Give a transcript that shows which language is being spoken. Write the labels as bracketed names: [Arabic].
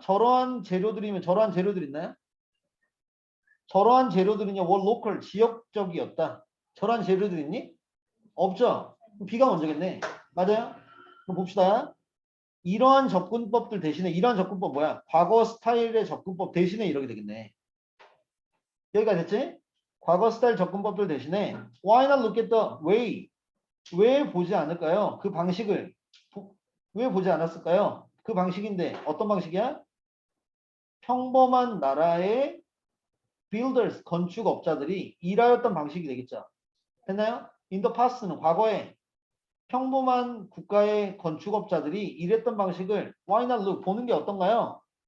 [Korean] 저러한 재료들이면 저러한 재료들 있나요? 저러한 재료들은요, 월 로컬 지역적이었다. 저러한 재료들 있니? 없죠? 그럼 B가 먼저겠네. 맞아요? 그럼 봅시다. 이러한 접근법들 대신에 이러한 접근법 뭐야? 과거 스타일의 접근법 대신에 이렇게 되겠네. 여기가 됐지? 과거 스타일 접근법들 대신에 [English] why not look at the way? [Korean] 왜 보지 않을까요? 그 방식을 왜 보지 않았을까요? 그 방식인데 어떤 방식이야? 평범한 나라의 builders, 건축업자들이 일하였던 방식이 되겠죠. 됐나요? In the past는 과거에 평범한 국가의 건축업자들이 일했던 방식을 [English] why not look? [Korean] 보는 게 어떤가요?